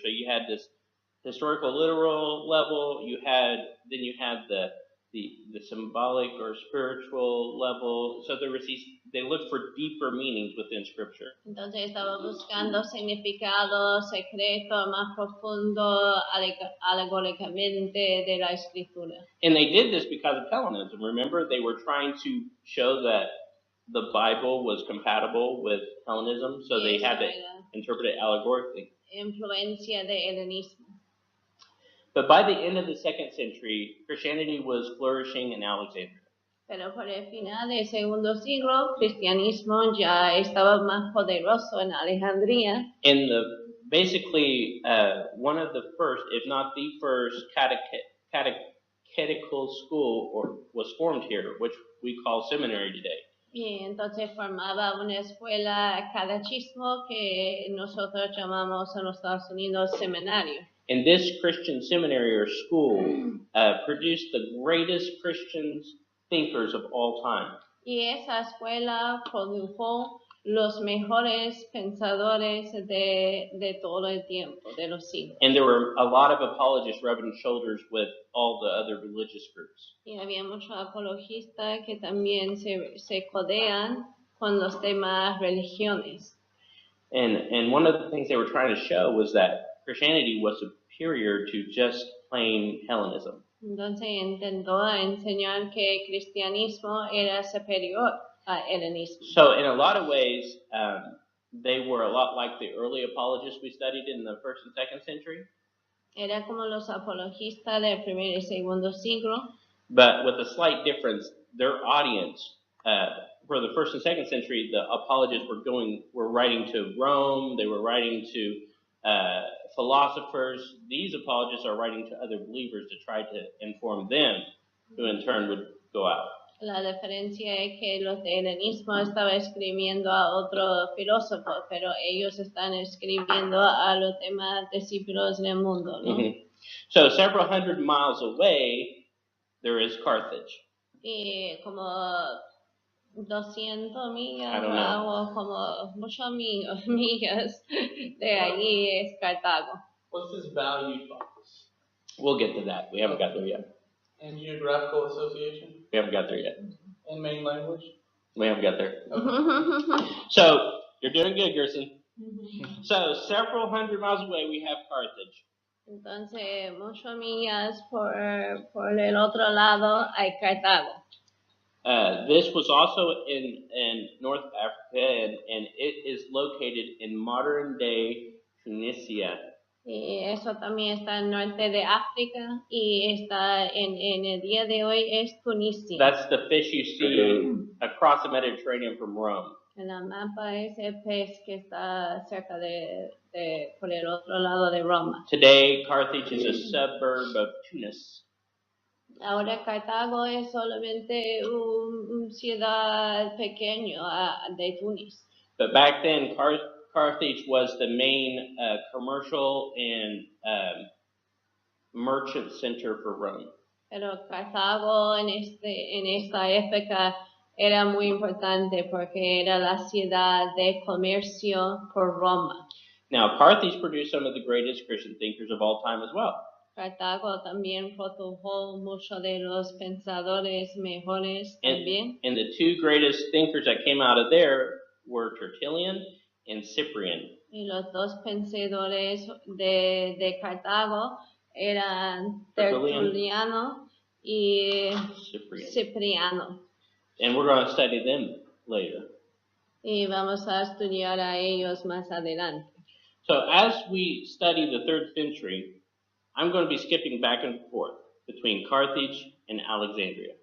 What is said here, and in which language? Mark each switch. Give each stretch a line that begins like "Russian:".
English: So you had this historical literal level, you had the symbolic or spiritual level. So they looked for deeper meanings within scripture.
Spanish: Entonces estaba buscando significado secreto más profundo alegóricamente de la escritura.
English: And they did this because of Hellenism. Remember, they were trying to show that the Bible was compatible with Hellenism, so they had to interpret it allegorically.
Spanish: Influencia de helenismo.
English: But by the end of the 2nd century, Christianity was flourishing in Alexandria.
Spanish: Pero por el final del segundo siglo, cristianismo ya estaba más poderoso en Alejandría.
English: And basically one of the first, if not the first, catechetical school was formed here, which we call seminary today.
Spanish: Y entonces formaba una escuela catechismo que nosotros llamamos en los Estados Unidos seminario.
English: And this Christian seminary or school produced the greatest Christian thinkers of all time.
Spanish: Y esa escuela produjo los mejores pensadores de todo el tiempo, de los siglos.
English: And there were a lot of apologists rubbing shoulders with all the other religious groups.
Spanish: Y había muchos apologistas que también se codean con los demás religiones.
English: And one of the things they were trying to show was that Christianity was superior to just plain Hellenism.
Spanish: Entonces intentó enseñar que el cristianismo era superior a helenismo.
English: So in a lot of ways, they were a lot like the early apologists we studied in the 1st and 2nd century.
Spanish: Era como los apologistas del primer y segundo siglo.
English: But with a slight difference, their audience, for the 1st and 2nd century, the apologists were writing to Rome, they were writing to philosophers. These apologists are writing to other believers to try to inform them, who in turn would go out.
Spanish: La diferencia es que los de helenismo estaban escribiendo a otros filósofos, pero ellos están escribiendo a los demás discípulos del mundo, ¿no? Mm-hmm.
English: So several hundred miles away, there is Carthage.
Spanish: Y como 200 millas o como muchas millas de allí es Cartago.
English: What's this valued by this? We'll get to that. We haven't got there yet. And geographical association? We haven't got there yet. And main language? We haven't got there. So, you're doing good, Gerson. So, several hundred miles away, we have Carthage.
Spanish: Entonces, muchas millas por el otro lado hay Cartago.
English: This was also in North Africa, and it is located in modern-day Tunisia.
Spanish: Y eso también está en norte de África y está en el día de hoy es Tunisia.
English: That's the fish you see across the Mediterranean from Rome.
Spanish: En la mapa es el pez que está cerca por el otro lado de Roma.
English: Today, Carthage is a suburb of Tunis.
Spanish: Ahora Cartago es solamente una ciudad pequeña de Túnez.
English: But back then, Carthage was the main commercial and merchant center for Rome.
Spanish: Pero Cartago en esta época era muy importante porque era la ciudad de comercio por Roma.
English: Now, Carthage produced some of the greatest Christian thinkers of all time as well.
Spanish: Cartago también produjo muchos de los pensadores mejores también.
English: And the two greatest thinkers that came out of there were Tertullian and Cyprian.
Spanish: Y los dos pensadores de Cartago eran Tertuliano y Cipriano.
English: And we're going to study them later.
Spanish: Y vamos a estudiar a ellos más adelante.
English: So as we study the 3rd century, I'm going to be skipping back and forth between Carthage and Alexandria.